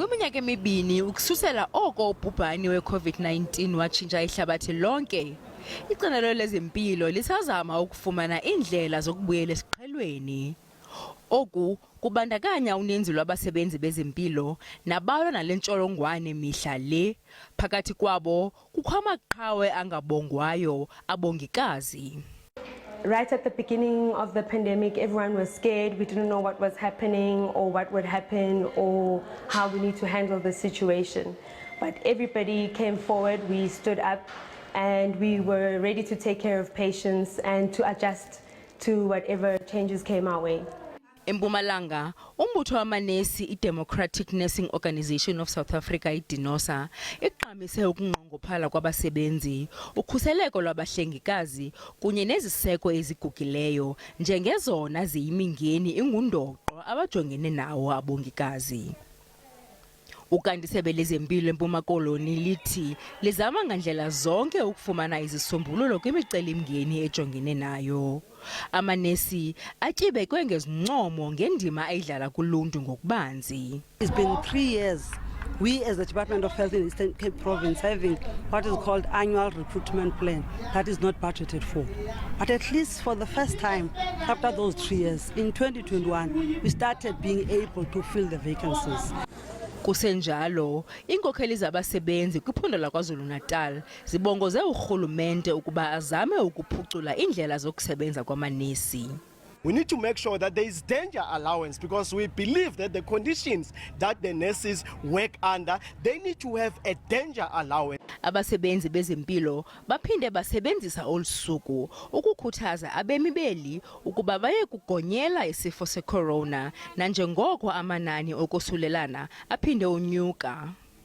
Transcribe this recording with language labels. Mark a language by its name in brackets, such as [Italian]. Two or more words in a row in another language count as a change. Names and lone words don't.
[Xhosa] Kwiminyaka emibini ukususela oko ubhubhane we-COVID-19 watshintsha ihlabathi lonke, icandelo lezempilo lisazama ukufumana iindlela zokubuyela esiqhelweni. Oku kubandakanya uninzi lwabasebenzi bezempilo nabalwa nale ntsholongwane mihla le. Phakathi kwabo kukho amaqhawe angabongwayo, abongikazi. [English] Right at the beginning of the pandemic, everyone was scared. We didn't know what was happening or what would happen or how we need to handle the situation. But everybody came forward, we stood up and we were ready to take care of patients and to adjust to whatever changes came our way. [Xhosa] Empumalanga, umbutho wamanesi i-Democratic Nursing Organization of South Africa, iDinosa, iqhamise ukunqongophala kwabasebenzi, ukhuseleko lwabahlengikazi kunye neziseko ezigugileyo njengezona ziyimingeni ingundoqo abajongene nawo abongikazi. Ukanti isebe lezempilo eMpuma Koloni lithi lizama ngandlela zonke ukufumana izisombululo kwimiceli-mngeni ejongene nayo. Amanesi atyibekwe ngezincomo ngendima ayidlala kuluntu ngokubanzi. [English] It's been 3 years. We as the Department of Health in Eastern Cape Province having what is called annual recruitment plan that is not budgeted for. But at least for the first time after those 3 years, in 2021, we started being able to fill the vacancies. [Xhosa] Kusenjalo, iinkokheli zabasebenzi kwiphondo laKwaZulu-Natal zibongoze urhulumente ukuba azame ukuphucula indlela zokusebenza kwamanesi. [English] We need to make sure that there is danger allowance because we believe that the conditions that the nurses work under, they need to have a danger allowance. [Xhosa] Abasebenzi bezempilo baphinde basebenzisa Usuku ukukhuthaza abemi beli ukuba baye kugonyela isifo secorona nanjengoko amanani okosulelana aphinde unyuka.